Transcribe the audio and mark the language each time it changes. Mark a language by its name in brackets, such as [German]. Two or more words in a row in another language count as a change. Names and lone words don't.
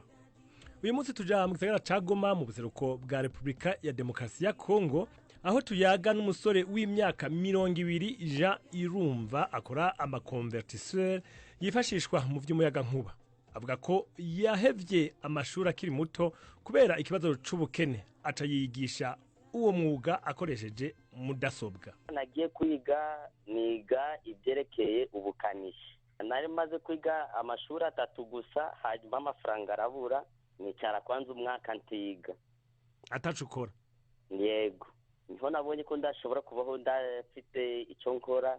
[Rundi] Uyu munsi tuja mu gisagara ca Goma mu buseruko bwa Repubulika ya Demokarasi ya Kongo, aho tuyaga n'umusore w'imyaka 20 Jean Irumva akora amakonvertisseur yifashishwa mu vy'umuyaga nkuba. Avuga ko yahevye amashuri akiri muto kubera ikibazo c'ubukene, aca yigisha uwo mwuga akoresheje mudasobwa. [Kinyarwanda] Nagiye kwiga niga ibyerekeye ubukanishi. Nari maze kwiga amashuri 3 gusa, hanyuma amafaranga arabura, nicara kwanza umwaka ntiga. Atacukora? Yego. Niho nabonye ko ndashobora kubaho ndafite icyo nkora.